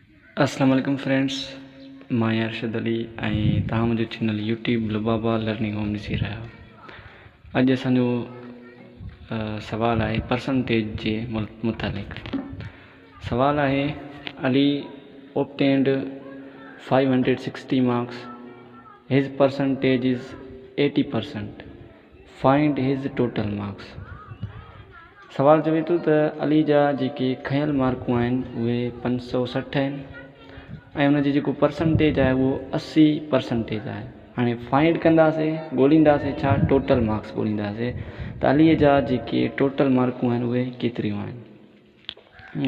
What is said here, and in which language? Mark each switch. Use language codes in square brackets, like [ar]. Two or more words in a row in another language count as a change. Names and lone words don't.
[ar] السلام عليكم [sd] फ्रेंड्स, मां अरशद अली ऐं तव्हां मुंहिंजो चैनल यूट्यूब लुबाबा लर्निंग होम ॾिसी रहिया आहियो। अॼु असांजो सवाल आहे परसेंटेज जे मुतालिक़। सवाल आहे [en] अली obtained 560 marks, his percentage is 80%, find his total marks। [sd] सवाल चवे थो त अली जा जेके खयल मार्कूं आहिनि उहे 560 आहिनि ऐं उनजी जेको परसेंटेज आहे उहो 80% आहे। हाणे फाइंड कंदासीं, ॻोल्हींदासीं छा [en] total marks [sd] ॻोल्हींदासीं त अलीअ जा जेके टोटल मार्कूं आहिनि उहे केतिरियूं आहिनि।